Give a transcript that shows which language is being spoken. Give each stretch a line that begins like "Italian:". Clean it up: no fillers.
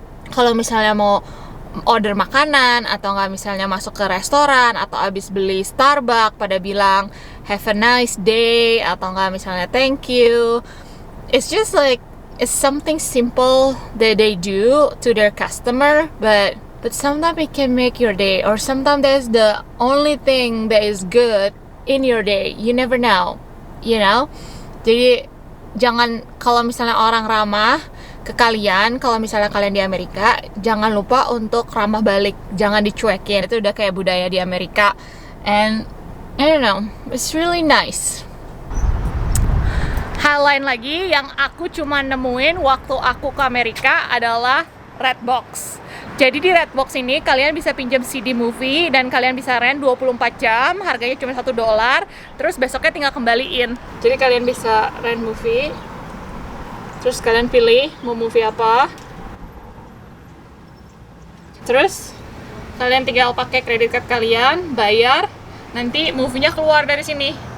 Indonesian: Kalau misalnya mau order makanan atau nggak misalnya masuk ke restoran atau abis beli Starbucks pada bilang
English: have a nice day
Indonesian: atau nggak misalnya
English: thank you, it's just like it's something simple that they do to their customer, but sometimes it can make your day, or sometimes that's the only thing that is good in your day. You never know, you know.
Indonesian: Jadi jangan, kalau misalnya orang ramah ke kalian, kalau misalnya kalian di Amerika, jangan lupa untuk ramah balik, jangan dicuekin. Itu udah kayak budaya di Amerika,
English: and I don't know, it's really nice.
Indonesian: Hal lain lagi yang aku cuma nemuin waktu aku ke Amerika adalah Redbox. Jadi di Redbox ini kalian bisa pinjam CD movie dan kalian bisa rent 24 jam, harganya cuma $1, terus besoknya tinggal kembaliin. Jadi kalian bisa rent movie, terus kalian pilih mau movie apa, terus kalian tinggal pakai credit card kalian, bayar, nanti movie-nya keluar dari sini.